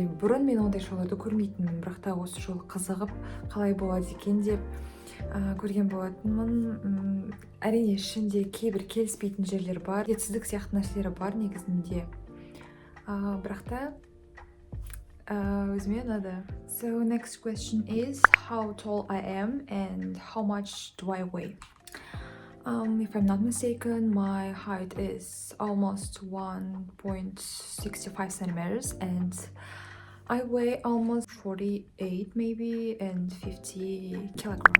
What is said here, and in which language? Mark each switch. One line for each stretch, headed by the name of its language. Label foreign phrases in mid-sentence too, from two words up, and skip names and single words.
Kazakh: Бұрын мен ондай шоуларды көрмейтінмін, бірақ та осы жолы қызығып қалай болады екен деп көрген болатынмын. Әрине ішінде кейбір келіспейтін жерлер бар, жетсіздік сияқты нәрселері бар негізінде. Бірақ та өзіме ұнады.
English: So next question is how tall I am and how much do I weigh? If I'm not mistaken, my height is almost 1.65 centimeters and I weigh almost 48 maybe and 50 kilograms.